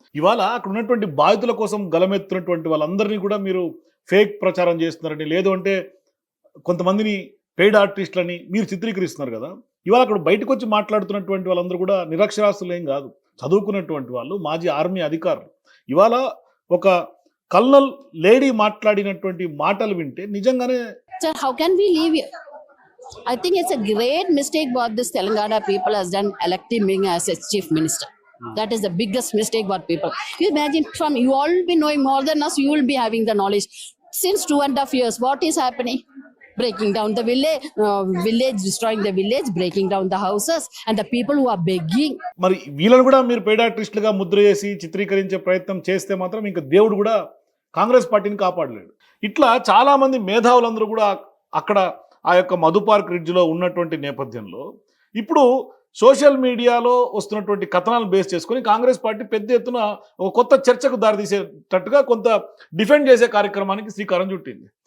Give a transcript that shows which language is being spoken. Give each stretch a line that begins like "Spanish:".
Telugu: ఇవాళ అక్కడ ఉన్నటువంటి బాధితుల కోసం గలమెత్తున్నటువంటి వాళ్ళందరినీ కూడా మీరు ఫేక్ ప్రచారం చేస్తున్నారని, లేదు అంటే కొంతమందిని పెయిడ్ ఆర్టిస్టులని మీరు చిత్రీకరిస్తున్నారు కదా. ఇవాళ అక్కడ బయటకు వచ్చి మాట్లాడుతున్నటువంటి వాళ్ళందరూ కూడా నిరక్షరాస్యులు ఏం కాదు, చదువుకున్నటువంటి వాళ్ళు, మాజీ ఆర్మీ అధికారులు. ఇవాళ ఒక కల్నల్ లేడీ మాట్లాడినటువంటి మాటలు వింటే నిజంగానే
English: Sir, how can we leave here? I think it's a great mistake what this Telangana people has done electing me as a chief minister. That is the biggest mistake what people. You imagine from you all be knowing more than us, you will be having the knowledge. Since 2.5 years, what is happening? Breaking down the village, destroying the village, breaking down the houses, and the people who are begging.
Telugu: మరి వీళ్ళని కూడా మీరు paid ఆర్టిస్టులుగా Mudra చేసి చిత్రీకరించే ప్రయత్నం చేస్తే మాత్రం ఇంకా దేవుడు కూడా కాంగ్రెస్ పార్టీని కాపాడలేడు. ఇట్లా చాలామంది మేధావులందరూ కూడా అక్కడ ఆ యొక్క మధు పార్క్ రిడ్జ్లో ఉన్నటువంటి నేపథ్యంలో ఇప్పుడు సోషల్ మీడియాలో వస్తున్నటువంటి కథనాలను బేస్ చేసుకొని కాంగ్రెస్ పార్టీ పెద్ద ఎత్తున ఒక కొత్త చర్చకు దారితీసేటట్టుగా కొంత డిఫెండ్ చేసే కార్యక్రమానికి శ్రీకారం చుట్టింది.